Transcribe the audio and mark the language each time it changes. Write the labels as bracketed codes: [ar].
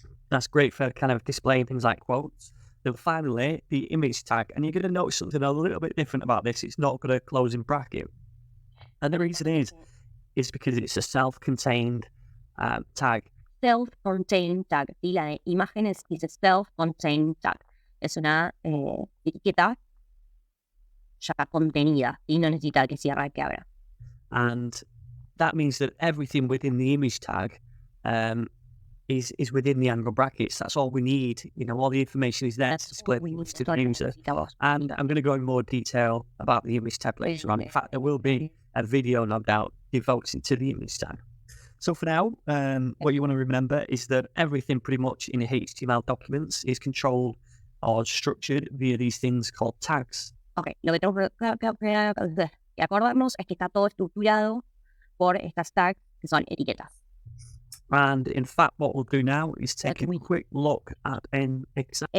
[en] That's great for kind of displaying things like quotes. Then finally, the image tag. And you're going to notice something a little bit different about this. It's not got a closing bracket. And the reason is because it's a self-contained tag. Self-contained tag. [es] Y la de imágenes [en] is a self-contained tag. [es] Es una etiqueta ya contenida y no necesita que cierre, que abra. [en] And that means that everything within the image tag is within the angle brackets. That's all we need. All the information is there to display to the user. And I'm going to go in more detail about the image tag later on. In fact, there will be a video, no doubt, devoted to the image tag. So for now, what you want to remember is that everything pretty much in HTML documents is controlled or structured via these things called tags. [es] Ok, lo que tengo que acordarnos es que está todo estructurado por estas tags que son etiquetas. [en] And in fact, what we'll do now is take a quick look at an example.